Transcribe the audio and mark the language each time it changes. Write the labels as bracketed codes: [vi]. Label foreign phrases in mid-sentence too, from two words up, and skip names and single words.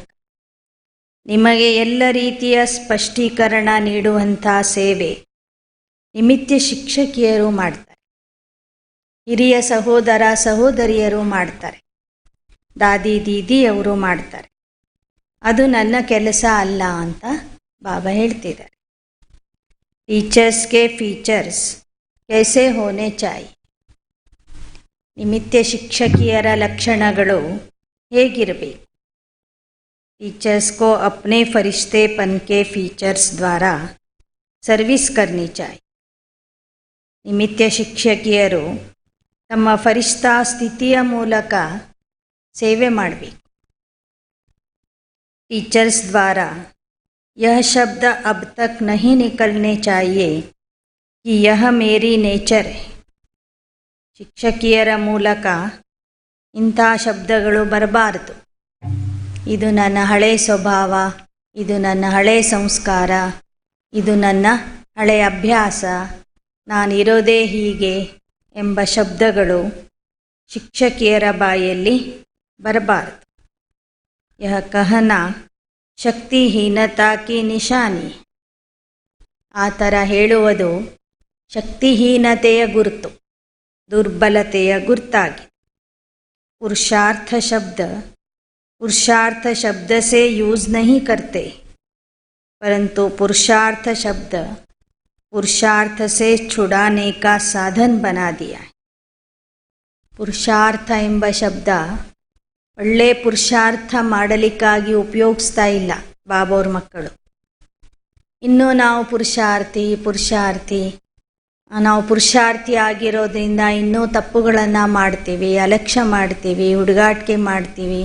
[kn] ನಿಮಗೆ ಎಲ್ಲ ರೀತಿಯ ಸ್ಪಷ್ಟೀಕರಣ ನೀಡುವಂಥ ಸೇವೆ ನಿಮಿತ್ತ ಶಿಕ್ಷಕಿಯರು ಮಾಡ್ತಾರೆ, ಹಿರಿಯ ಸಹೋದರ ಸಹೋದರಿಯರು ಮಾಡ್ತಾರೆ, ದಾದಿ ದೀದಿಯವರು ಮಾಡ್ತಾರೆ. ಅದು ನನ್ನ ಕೆಲಸ ಅಲ್ಲ ಅಂತ ಬಾಬಾ ಹೇಳ್ತಿದ್ದಾರೆ. [hi] टीचर्सगे फीचर्स कैसे होने चाहिए. [kn] ನಿಮಿತ್ತ ಶಿಕ್ಷಕಿಯರ ಲಕ್ಷಣಗಳು ಹೇಗಿರಬೇಕು? [hi] टीचर्स को अपने फरिश्तेपन के फीचर्स द्वारा सर्विस करनी चाहिए. [kn] निमित्त ಶಿಕ್ಷಕಿಯರು ತಮ್ಮ ಫರಿಷ್ಠಾ ಸ್ಥಿತಿಯ ಮೂಲಕ ಸೇವೆ ಮಾಡಬೇಕು. [hi] टीचर्स द्वारा यह शब्द अब तक नहीं निकलने चाहिए कि यह मेरी नेचर है. [kn] ಶಿಕ್ಷಕಿಯರ ಮೂಲಕ ಇಂಥ ಶಬ್ದಗಳು ಬರಬಾರದು. ಇದು ನನ್ನ ಹಳೆ ಸ್ವಭಾವ, ಇದು ನನ್ನ ಹಳೆ ಸಂಸ್ಕಾರ, ಇದು ನನ್ನ ಹಳೆ ಅಭ್ಯಾಸ, ನಾನಿರೋದೇ ಹೀಗೆ ಎಂಬ ಶಬ್ದಗಳು ಶಿಕ್ಷಕಿಯರ ಬಾಯಲ್ಲಿ ಬರಬಾರದು. [hi] यह कहना शक्तिहीनता की निशानी. [kn] ಆ ಥರ ಹೇಳುವುದು ಶಕ್ತಿಹೀನತೆಯ ಗುರುತು, ದುರ್ಬಲತೆಯ ಗುರುತಾಗಿ. [hi] पुरुषार्थ शब्द से यूज़ नहीं करते, परंतु पुरुषार्थ शब्द पुरुषार्थ से छुड़ाने का साधन बना दिया है. [kn] ಪುರುಷಾರ್ಥ ಎಂಬ ಶಬ್ದ ಒಳ್ಳೆ ಪುರುಷಾರ್ಥ ಮಾಡಲಿಕ್ಕಾಗಿ ಉಪಯೋಗಿಸ್ತಾ ಇಲ್ಲ ಬಾಬೋರ್ ಮಕ್ಕಳು. ಇನ್ನೂ ನಾವು ಪುರುಷಾರ್ಥಿ ಆಗಿರೋದ್ರಿಂದ ಇನ್ನೂ ತಪ್ಪುಗಳನ್ನು ಮಾಡ್ತೀವಿ, ಅಲಕ್ಷ್ಯ ಮಾಡ್ತೀವಿ, ಹುಡುಗಾಟಿಕೆ ಮಾಡ್ತೀವಿ.